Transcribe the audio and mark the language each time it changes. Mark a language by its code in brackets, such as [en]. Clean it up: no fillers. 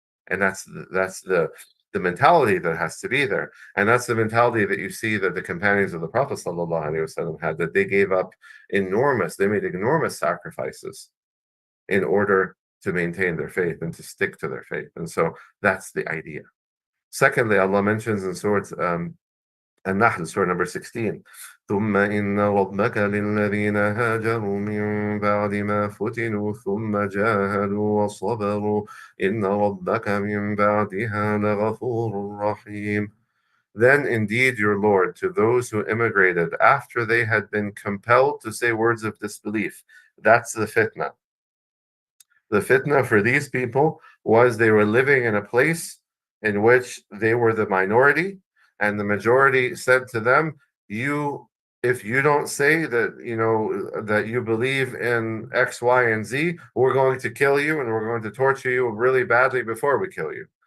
[en] And that's the mentality that has to be there. And that's the mentality that you see that the companions of the Prophet ﷺ had, that they made enormous sacrifices in order to maintain their faith and to stick to their faith. And so that's the idea. Secondly, Allah mentions in Surah An-Nahl, Surah number 16, [ar] ثم إن ربك للذين هاجروا من بعد ما فتنوا ثم جاهدوا وصبروا إن ربك من بعدها لغفور رحيم. [en] Then indeed your Lord, to those who immigrated after they had been compelled to say words of disbelief. That's the fitnah. The fitnah for these people was they were living in a place in which they were the minority, and the majority said to them, if you don't say that that you believe in X, Y, and Z, we're going to kill you and we're going to torture you really badly before we kill you.